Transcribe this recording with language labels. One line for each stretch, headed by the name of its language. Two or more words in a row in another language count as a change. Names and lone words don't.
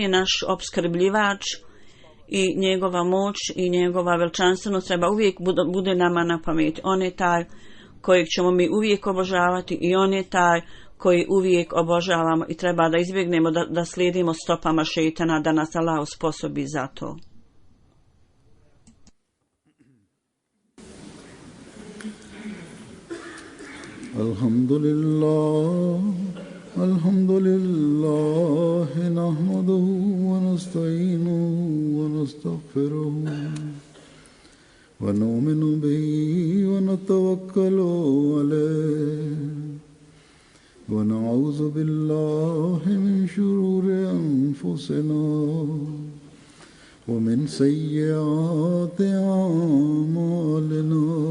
Bosnian: On je naš opskrbljivač i njegova moć i njegova veličanstvenost treba uvijek bude nama na pameti. On je taj kojeg ćemo mi uvijek obožavati i on je taj koji uvijek obožavamo i treba da izbjegnemo da slijedimo stopama šejtana, da nas Allah usposobi za to.
Arabic: الحمد لله، نحمده ونستعينه و نستغفره ونؤمن به ونتوكل عليه ونعوذ بالله من شرور أنفسنا ومن سيئات أعمالنا.